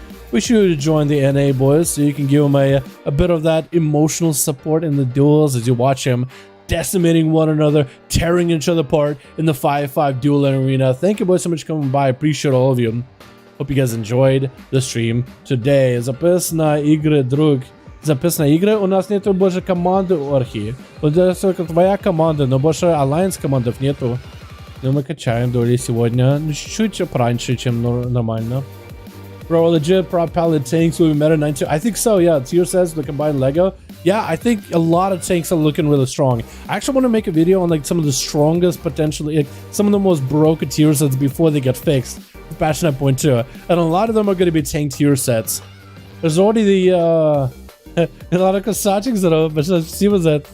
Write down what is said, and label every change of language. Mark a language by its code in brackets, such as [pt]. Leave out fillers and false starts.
[en] Wish you to join the NA, boys, so you can give them a bit of that emotional support in the duels as you watch them decimating one another, tearing each other apart in the 5v5 duel arena. Thank you, boys, so much for coming by. I appreciate all of you. Hope you guys enjoyed the stream today. [ru] Запис на игры, друг. Запис на игры. У нас нету больше команды у Архи. Вот это только твоя команда, но больше Alliance командов нету. Но мы качаем доли сегодня. Ну, чуть-чуть пораньше, чем нормально. [en] Bro, legit prop palette tanks will be meta 9-2. I think so, yeah. Tier says the combined Lego. Yeah, I think a lot of tanks are looking really strong. I actually want to make a video on like some of the strongest, potentially, like, some of the most broken tier sets before they get fixed. Patch 9.2. And a lot of them are going to be tank tier sets. There's already the, a lot of Kosachings that are, but let's see what's that.